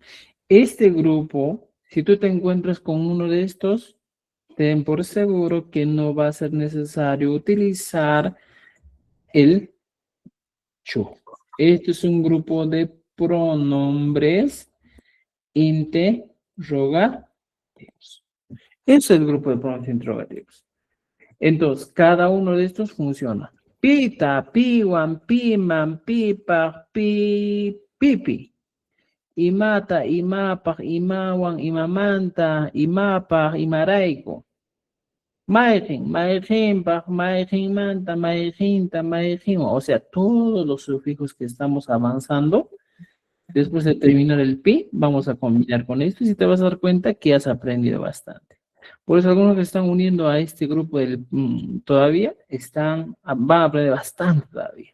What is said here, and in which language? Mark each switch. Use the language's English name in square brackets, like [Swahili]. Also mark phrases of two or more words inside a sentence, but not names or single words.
[Spanish] Este grupo, si tú te encuentras con uno de estos, ten por seguro que no va a ser necesario utilizar el chu. Este es un grupo de pronombres interrogativos. Es el grupo de pronombres interrogativos. Entonces, cada uno de estos funciona. [Quechua] Pita, piwan, piman, pipa, pipi. Imata, imapaj, imawan, imamanta, imapaj, imaraico. Maijin, maijinpaj, maijinmanta, maijinta, maijin. [Spanish] O sea, todos los sufijos que estamos avanzando, después de terminar el pi, vamos a combinar con esto y te vas a dar cuenta que has aprendido bastante. Por eso algunos que están uniendo a este grupo todavía van a aprender bastante todavía.